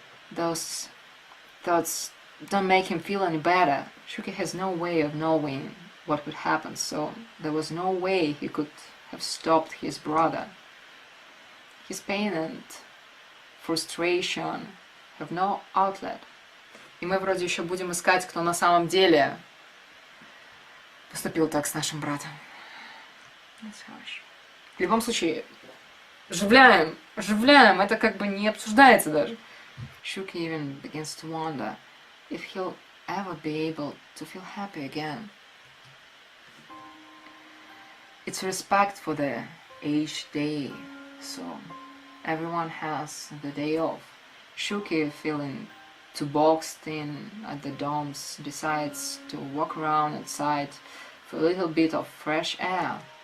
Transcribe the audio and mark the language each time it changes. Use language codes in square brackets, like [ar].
[en] Those thoughts don't make him feel any better. Shuki has no way of knowing what would happen, so there was no way he could have stopped his brother. His pain and frustration have no outlet. [ru] И мы вроде еще будем искать, кто на самом деле поступил так с нашим братом. В любом случае, оживляем, это как бы не обсуждается даже. [en] Shuki even begins to wonder if he'll ever be able to feel happy again. It's respect for the each day, so everyone has the day off. Shuki, feeling too boxed in at the dorms, decides to walk around outside for a little bit of fresh air.